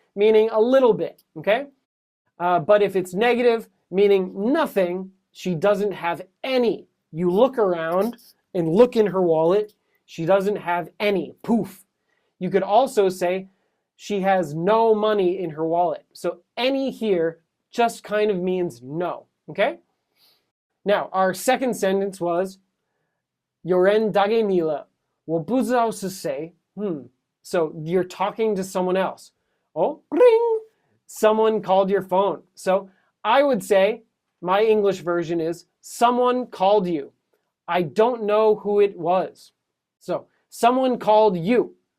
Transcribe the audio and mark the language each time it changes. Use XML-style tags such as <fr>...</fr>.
<en>Meaning a little bit, okay? But if it's negative, meaning nothing, she doesn't have any. You look around and look in her wallet, she doesn't have any. Poof. You could also say she has no money in her wallet. So any here just kind of means no, okay? Now, our second sentence was</en> <zh>有人打给你了，我不知道是谁.</zh> <en>So you're talking to someone else. Oh, ring! Someone called your phone. So I would say, my English version is, someone called you. I don't know who it was. So someone called you.</en>